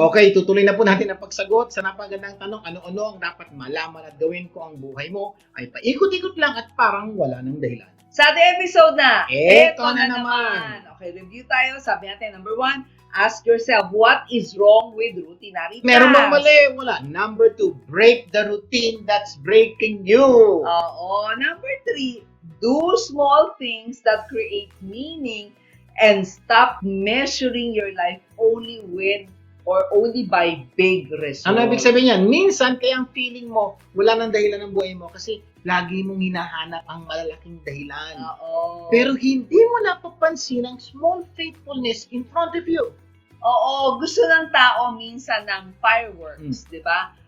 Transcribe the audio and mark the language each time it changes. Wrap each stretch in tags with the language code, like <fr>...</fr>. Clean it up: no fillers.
<tl>Okay, tutuloy na po natin ang pagsagot sa napagandang tanong, ano-ano ang dapat malaman at gawin ko ang buhay mo ay paikot-ikot lang at parang wala ng dahilan. Sa ating episode na, Eto na naman. Okay, review tayo. Sabi natin,</tl> <en>number 1, ask yourself, what is wrong with routinary tasks?</en> <tl>Meron bang mali? Wala.</tl> <en>Number 2, break the routine that's breaking you.</en> <tl>Oo.</tl> <en>Number 3, do small things that create meaning and stop measuring your life only with or only by big results.</en> <tl>Ano ibig sabihin yan? Minsan, kaya ang feeling mo, wala nang dahilan ng buhay mo kasi lagi mong hinahanap ang malalaking dahilan. Oo. Pero hindi mo napapansin ang</tl> <en>small faithfulness in front of you.</en> <tl>Oo, gusto ng tao minsan ng fireworks, di ba?</tl>